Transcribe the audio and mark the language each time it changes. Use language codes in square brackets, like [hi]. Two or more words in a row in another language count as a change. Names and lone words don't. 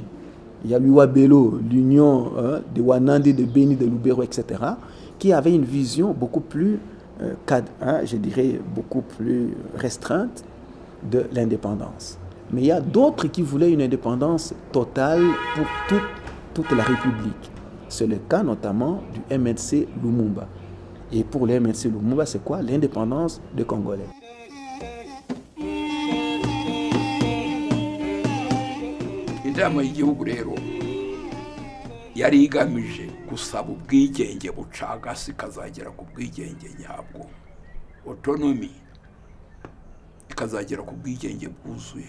[fr] Il y a l'Uabelo, l'Union de Wanande, de Beni, de Lubero, etc., qui avait une vision beaucoup plus, je dirais, beaucoup plus restreinte de l'indépendance. Mais il y a d'autres qui voulaient une indépendance totale pour toute la République. C'est le cas notamment du MNC Lumumba. Et pour le MNC Lumumba, c'est quoi? L'indépendance des Congolais. [rw] Inama y'igihugu rero yari igamije gusaba ubwigenge bucagase ikazagera ku bwigenge nyabwo, autonomy, ikazagera ku bwigenge bwuzuye.